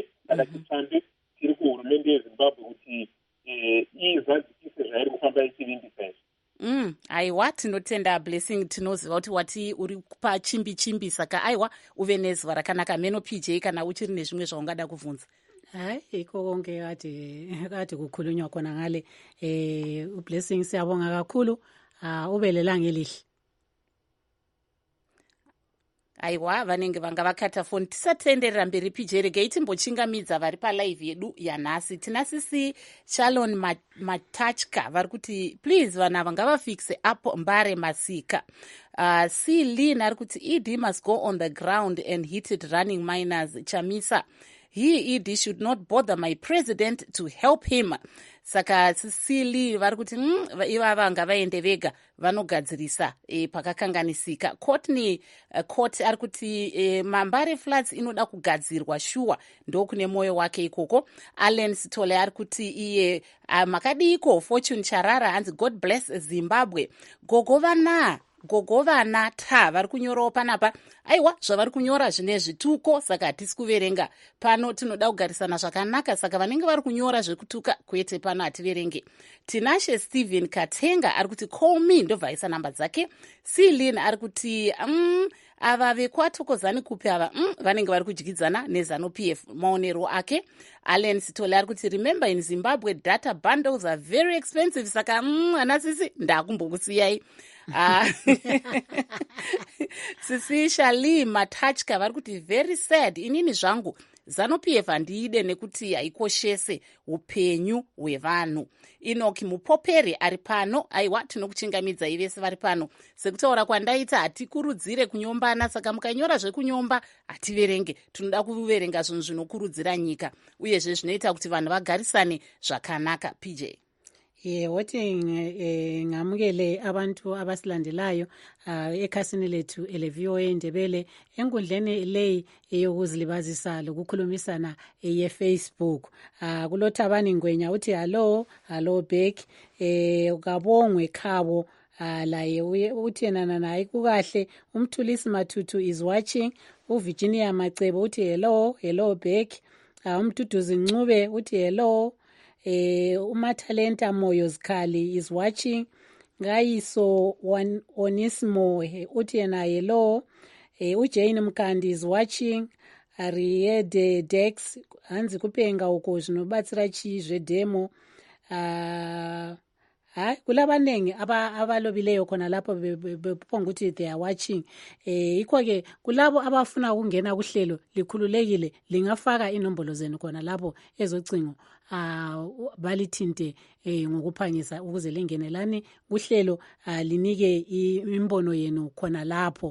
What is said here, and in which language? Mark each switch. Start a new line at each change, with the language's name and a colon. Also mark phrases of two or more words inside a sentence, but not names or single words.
Shona: Saka chitsvambe tiri kuhurumende yezimbabwe kuti izadzikise zvairi kufamba ichivimbisa izvi. Aiwa, tinotenda Blessing, tinoziva kuti wati uri pachimbi saka aiwa uve nezuva rakanaka. Meno PJ, kana uchiri nezvimwe zvaungada kuvhunza?
North Ndebele: Hai, iko konke kati kukhulunywa khona ngale uBlessing siyabonga kakhulu, ube lelanga elihle.
Shona: Aiwa, vanenge vanga vakata foni. Tisatenderera mberi PJ, regei timbochingamidza vari palive yedu yanhasi. Tinasisi Shalon Matachka vari kuti please vana vanga vafikise apo Mbare Masika.
English: C. Lynn
Shona: ari kuti
English: ED must go on the ground and hit it running miners. Chamisa, he ED should not bother my president to help him.
Shona: Saka Sicily vari kuti ivava ngavaende vega vanogadzirisa pakakanganisika. Courtney Court ari kuti Mambare floods inoda kugadzirwa shuwa, ndokune moyo wake ikoko. Allen Sitole ari kuti iye makadiko. Fortune Charara hanzi
English: God bless Zimbabwe.
Shona: Gogovana ta vari kunyorawo panapa. Aiwa, zvavari kunyora zvine zvituko, saka hatisi kuverenga. Pano tinoda kugarisana zvakanaka, saka vanenge vari kunyora zvekutuka kwete pano hativerenge. Tinashe Steven Katenga ari kuti
English: call me,
Shona: ndobva aisa namba dzake. Celine ari kuti ava vekwatokozani kupi ava vanenge vari kudyidzana neZanu-PF, maonero ake.
English: Allen Sitole
Shona: ari kuti
English: remember in Zimbabwe data bundles are very expensive,
Shona: saka anasisi ndakumbokusiyai. Sisi Shali Matachka vari kuti
English: very sad,
Shona: inini zvangu Zanu-PF handiide nekuti haikoshese upenyu hwevanhu. Inoki Mupoperi ari pano. Aiwa, tinokuchingamidza ivese vari pano. Sekutaura kwandaita hatikurudzire kunyombana, saka mukanyora zvekunyomba hativerenge. Tinoda kuverenga zvinhu zvinokurudzira nyika uyezve zvinoita kuti vanhu vagarisane zvakanaka. PJ.
North Ndebele: Woti ngamukele abantu abasilandelayo ekhasini lethu ele-VOA Ndebele enkundleni leyi eyokuzilibazisa lokukhulumisana ye-Facebook. Kulothabani Ngwenya uthi
English: hello back.
North Ndebele: Ukabongwe Khabo laye uthi yena naye kukahle.
English: Umthulisi Mathutu is watching.
North Ndebele: uVirginia Macebo uthi
English: hello back.
North Ndebele: Umduduzi Ncube uthi hello.
English: Umathalenta Moyo Zikhali is watching.
North Ndebele: Ngayiso Onismo uthi yena hello.
English: Ujane Mkandi is watching.
Shona: Riede Dex hanzi kupenga uko zvinobatsira chii zvedhemo.
North Ndebele: Hayi kula vanenge abalobileyo khona lapho bephonga ukuthi
English: they are watching.
North Ndebele: Yikho ke kulabo abafuna ukungena kuhlelo likhululekile lingafaka inombolo zenu khona lapho ezocingo balithinte ngokuphangisa ukuze lingenelani kuhlelo linike imbono yenu khona lapho.